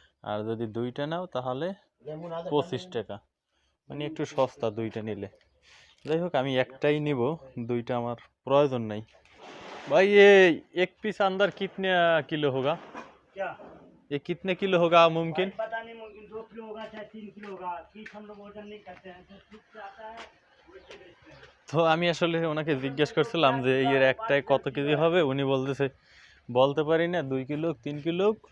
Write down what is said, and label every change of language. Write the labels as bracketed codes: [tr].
[bn] আর যদি দুইটা নাও তাহলে 25 টাকা, মানে একটু সস্তা দুইটা নিলে। যাই হোক আমি একটাই নিব, দুইটা আমার প্রয়োজন নাই। [hi] भाई ये एक पीस अंदर कितने किलो होगा? क्या ये कितने किलो होगा मुमकिन? पता नहीं मुमकिन 2 किलो होगा चाहे 3 किलो होगा पीस हम लोग वजन नहीं करते हैं जो पीस से आता है वैसे बेचते हैं। [bn] তো আমি আসলে ওনাকে জিজ্ঞেস করছিলাম যে এর একটাই কত কেজি হবে, উনি বলতেছে বলতে পারি না, 2 किलो 3 किलो।